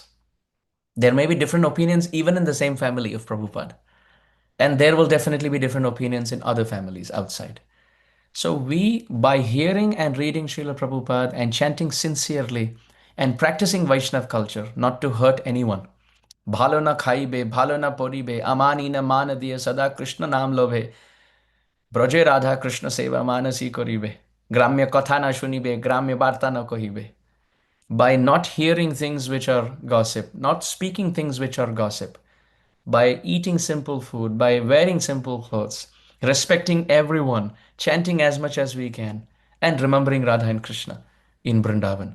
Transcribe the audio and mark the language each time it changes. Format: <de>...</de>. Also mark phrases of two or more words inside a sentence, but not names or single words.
<en>There may be different opinions even in the same family of Prabhupada. And there will definitely be different opinions in other families outside. So we, by hearing and reading Srila Prabhupada and chanting sincerely and practicing Vaishnav culture, not to hurt anyone,</en> <bn>bhalo না খাইবে, ভালো না পরিবে, অমানী না মানদিয়া, সদা কৃষ্ণ নাম লবে, ব্রজে রাধা কৃষ্ণ সেবা মানসী করিবে গ্রাম্য কথা না শুনিবে গ্রাম্য বার্তা না কহিবে</bn> <en>by not hearing things which are gossip, not speaking things which are gossip, by eating simple food, by wearing simple clothes, respecting everyone, chanting as much as we can, and remembering Radha and Krishna in Vrindavan.</en>